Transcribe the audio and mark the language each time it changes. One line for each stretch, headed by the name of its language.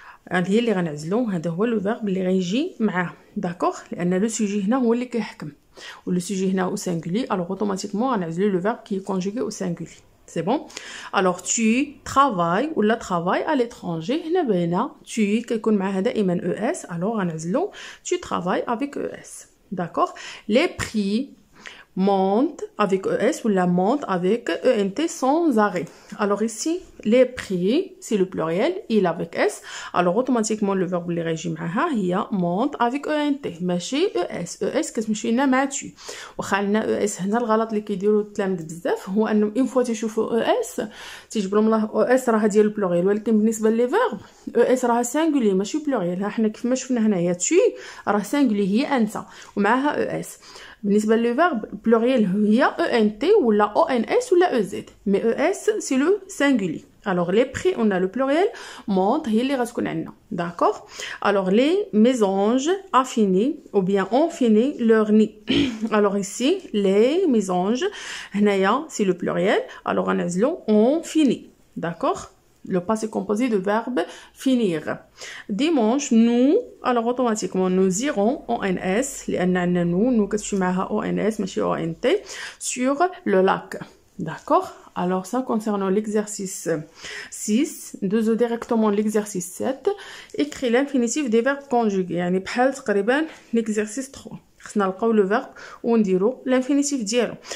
French: هي اللي غنعزلو هذا هو لو فيرب اللي غيجي معاه داكوغ
Arabic: لان لو سوجي هنا هو اللي كيحكم
French: ولو سوجي هنا او سينغولي alors automatiquement غنعزلو لو فيرب qui est conjugué au singulier c'est bon alors tu travailles ولا travailles à l'étranger هنا باينه tu كيكون معها دائما es alors غنعزلو tu travailles avec es d'accord les prix monte avec ES ou la monte avec ENT sans arrêt. Alors ici, les prix, c'est le pluriel, il avec S. Alors automatiquement, le verbe
Arabic: اللي غيجي معاها
French: هي monte avec ENT
Arabic: ماشي
French: ES.
Arabic: ES كتمشي لنا مع tu. واخا عندنا ES هنا الغلط اللي كيديروا التلاميذ بزاف هو انهم اون فوا تيشوفوا ES تيجبر لهم الله ES راه ديال البلوريال، ولكن بالنسبه لي فيرب ES راه سانغولي ماشي بلوريال. ها حنا كيف ما شفنا هنايا tu راه سانغولي هي انت ومعاها ES. بالنسبه للفيرب بلوريال هي ENT ولا ONS ولا EZ.
French: Mais ES c'est le singulier. Alors les prix, on a le pluriel, monte,
Arabic: هي اللي غتكون عندنا.
French: D'accord? Alors les mésanges affinés ou bien ont fini leur nid. Alors ici, les mésanges,
Arabic: هنايا
French: c'est le pluriel. Alors غنعزلو ont fini. D'accord? Le passé composé de verbe finir. Dimanche, nous, alors automatiquement, nous irons ONS,
Arabic: لأن nous كتمشي معها
French: ONS ماشي ONT, sur le lac. D'accord? Alors ça concernant l'exercice 6, deux directement l'exercice 7, écris l'infinitif des verbes conjugués.
Arabic: يعني بحال تقريبا
French: l'exercice 3.
Arabic: خصنا نلقاو
French: le verbe
Arabic: ونديرو
French: l'infinitif
Arabic: ديالو.